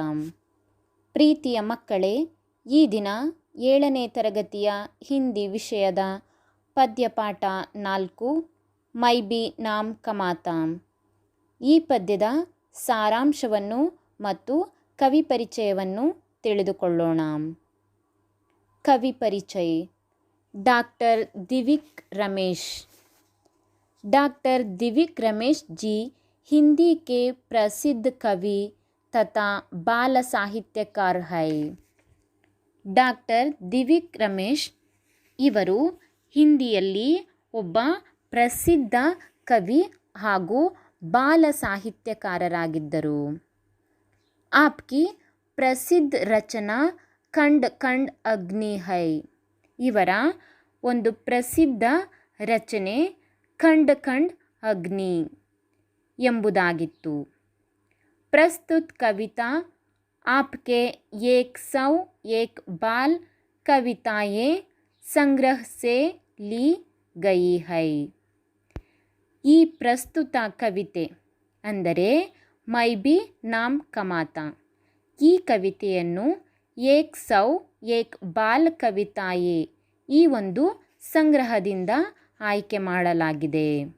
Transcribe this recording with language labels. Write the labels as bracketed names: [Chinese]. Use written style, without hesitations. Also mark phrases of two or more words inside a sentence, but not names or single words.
[Kannada] ಪ್ರೀತಿಯ ಮಕ್ಕಳೇ, ಈ ದಿನ 7ನೇ ತರಗತಿಯ ಹಿಂದಿ ವಿಷಯದ ಪದ್ಯಪಾಠ 4 ಮೈ ಬಿ ನಾಮ್ ಕಮಾತಾ. ಈ ಪದ್ಯದ ಸಾರಾಂಶವನ್ನು ಮತ್ತು ಕವಿ ಪರಿಚಯವನ್ನು ತಿಳಿದುಕೊಳ್ಳೋಣ. ಕವಿ ಪರಿಚಯ. ಡಾಕ್ಟರ್ ದಿವಿಕ್ ರಮೇಶ್. [Hindi] डॉक्टर दिविक रमेश जी हिंदी के प्रसिद्ध कवि तथा बाल साहित्यकार है. [Kannada] ಡಾಕ್ಟರ್ ದಿವಿಕ್ ರಮೇಶ್ ಇವರು ಹಿಂದಿಯಲ್ಲಿ ಒಬ್ಬ ಪ್ರಸಿದ್ಧ ಕವಿ ಹಾಗೂ ಬಾಲ ಸಾಹಿತ್ಯಕಾರರಾಗಿದ್ದರು. [Hindi] आपकी प्रसिद्ध रचना खंड खंड अग्नि है. [Kannada] ಇವರ ಒಂದು ಪ್ರಸಿದ್ಧ ರಚನೆ ಖಂಡ್ ಖಂಡ್ ಅಗ್ನಿ ಎಂಬುದಾಗಿತ್ತು. [Hindi] प्रस्तुत कविता आपके 101 बाल कविताएं संग्रह से ली गई है. [Kannada] ಈ ಪ್ರಸ್ತುತ ಕವಿತೆ ಅಂದರೆ ಮೈ ಬಿ ನಾಮ್ ಕಮಾತಾ. ಈ ಕವಿತೆಯನ್ನು 101 ಬಾಲ್ ಕವಿತಾಯೆ ಈ ಒಂದು ಸಂಗ್ರಹದಿಂದ ಆಯ್ಕೆ ಮಾಡಲಾಗಿದೆ.